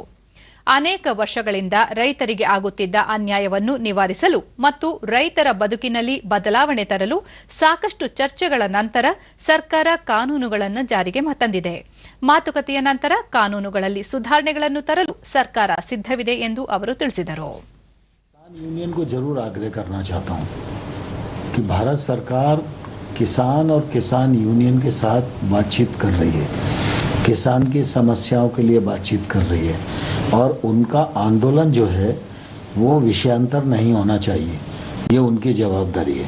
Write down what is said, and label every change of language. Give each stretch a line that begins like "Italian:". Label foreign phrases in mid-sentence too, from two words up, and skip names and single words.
Kannada: ಅನೇಕ ವರ್ಷಗಳಿಂದ ರೈತರಿಗೆ ಆಗುತ್ತಿದ್ದ ಅನ್ಯಾಯವನ್ನು ನಿವಾರಿಸಲು ಮತ್ತು ರೈತರ ಬದುಕಿನಲ್ಲಿ ಬದಲಾವಣೆ ತರಲು ಸಾಕಷ್ಟು ಚರ್ಚೆಗಳ ನಂತರ ಸರ್ಕಾರ ಕಾನೂನುಗಳನ್ನು ಜಾರಿಗೆ ತಂದಿದೆ. ಮಾತುಕತೆಯ ನಂತರ ಕಾನೂನುಗಳಲ್ಲಿ ಸುಧಾರಣೆಗಳನ್ನು ತರಲು ಸರ್ಕಾರ ಸಿದ್ಧವಿದೆ ಎಂದು ಅವರು ತಿಳಿಸಿದರು.
Hindi: यूनियन को जरूर आग्रह करना चाहता हूं कि भारत सरकार किसान और किसान यूनियन के साथ बातचीत कर रही है, किसान की समस्याओं के लिए बातचीत कर रही है और उनका आंदोलन जो है वो विषयांतर नहीं होना चाहिए, ये उनकी जवाबदारी है.